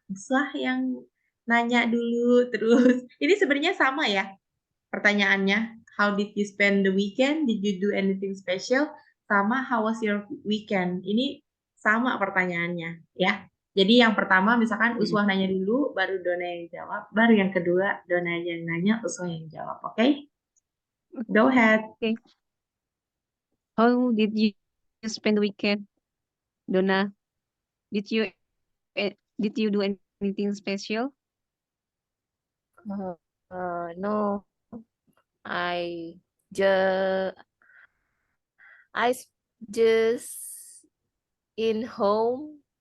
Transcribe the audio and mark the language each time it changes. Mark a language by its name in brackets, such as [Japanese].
[Indonesian] Uswah yang nanya dulu terus. Ini sebenarnya sama ya pertanyaannya. [English] How did you spend the weekend? Did you do anything special? Sama how was your weekend? [Indonesian] Ini sama pertanyaannya ya. Jadi yang pertama misalkan Uswah nanya dulu, baru Dona yang jawab. Baru yang kedua Dona yang nanya, Uswah yang jawab. [English] Oke? Go ahead. Okay. How did you spend the weekend, Donna? Did you do anything special? No, I just just in home.